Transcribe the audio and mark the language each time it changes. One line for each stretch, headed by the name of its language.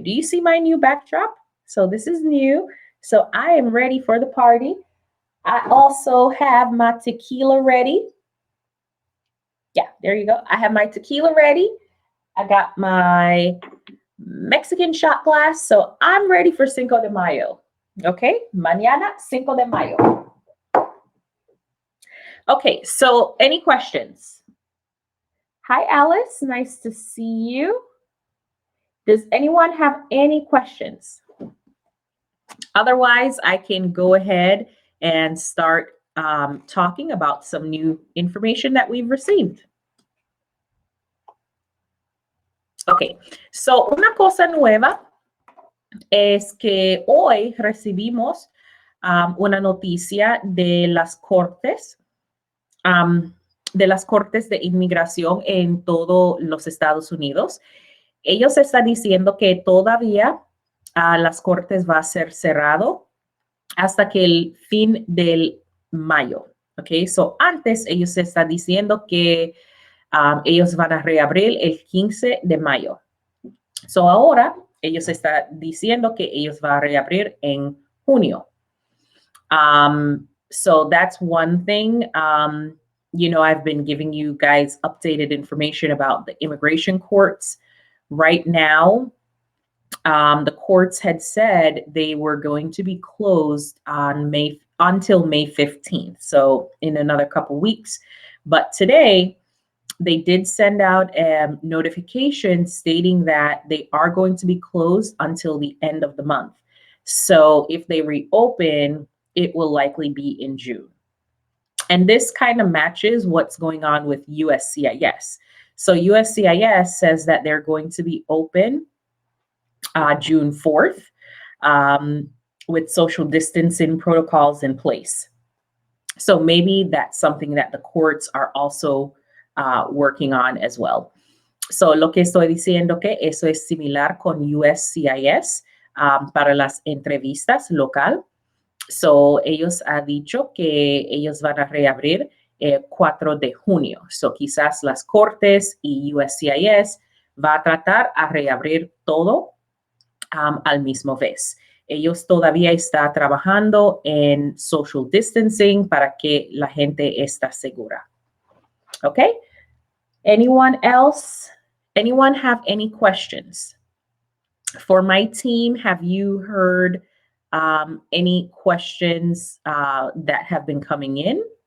English: Do you see my new backdrop? So, this is new. So I am ready for the party. I also have my tequila ready. Yeah, there you go. I have my tequila ready. I got my Mexican shot glass. So I'm ready for Cinco de Mayo. Okay, mañana Cinco de Mayo. Okay, so any questions? Hi, Alice. Nice to see you. Does anyone have any questions? Otherwise, I can go ahead and start talking about some new information that we've received.
Spanish: Okay, so una cosa nueva es que hoy recibimos una noticia de las cortes de inmigración en todos los Estados Unidos. Ellos están diciendo que todavía las cortes va a ser cerrado hasta que el fin del mayo. Okay, so antes ellos están diciendo que ellos van a reabrir el 15 de mayo. So ahora ellos están diciendo que ellos van a reabrir en junio.
English: So that's one thing. I've been giving you guys updated information about the immigration courts. Right now, the courts had said they were going to be closed on until May 15th, so in another couple weeks. But today, they did send out a notification stating that they are going to be closed until the end of the month. So if they reopen, it will likely be in June. And this kind of matches what's going on with USCIS. So USCIS says that they're going to be open June 4th with social distancing protocols in place. So maybe that's something that the courts are also working on as well.
Spanish: So lo que estoy diciendo que eso es similar con USCIS para las entrevistas local. So ellos han dicho que ellos van a reabrir 4 de junio. So quizás las cortes y USCIS va a tratar a reabrir todo al mismo vez. Ellos todavía están trabajando en social distancing para que la gente esté segura.
English: Okay? Anyone else? Anyone have any questions? For my team, have you heard any questions that have been coming in?